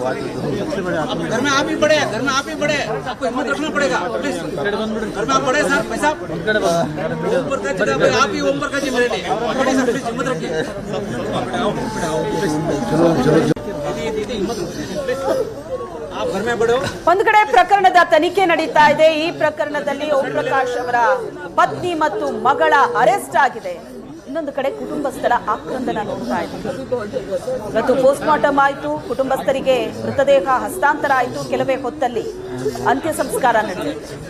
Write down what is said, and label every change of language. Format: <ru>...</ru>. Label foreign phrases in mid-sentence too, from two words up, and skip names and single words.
<hi>घर में आप ही बड़े, घर में आप ही बड़े, आपको हिम्मत रखना पड़ेगा प्लीज। घर में आप बड़े सर भाई साहब, ऊपर का जगह पे आप ही ऊपर का जी मेरे लिए बड़े सर, प्लीज हिम्मत रखिए। दीदी हिम्मत रखिए, आप घर में बड़े हो।</hi> <kn>ಒಂದು ಕಡೆ ಪ್ರಕರಣದ ತನಿಖೆ ನಡೀತಾ ಇದೆ. ಈ ಪ್ರಕರಣದಲ್ಲಿ ಓಂ ಪ್ರಕಾಶ್ ಅವರ ಪತ್ನಿ ಮತ್ತು ಮಗಳ ಅರೆಸ್ಟ್ ಆಗಿದೆ. ಇನ್ನೊಂದು ಕಡೆ ಕುಟುಂಬಸ್ಥರ ಆಕ್ರಂದನ ನೋಡ್ತಾ ಇದ್ದೀವಿ. ಇವತ್ತು</kn> <en>post mortem</en> <kn>ಆಯಿತು, ಕುಟುಂಬಸ್ಥರಿಗೆ ಮೃತದೇಹ ಹಸ್ತಾಂತರ ಆಯಿತು. ಕೆಲವೇ ಹೊತ್ತಲ್ಲಿ ಅಂತ್ಯ ಸಂಸ್ಕಾರ ನಡೆದಿದೆ.</kn>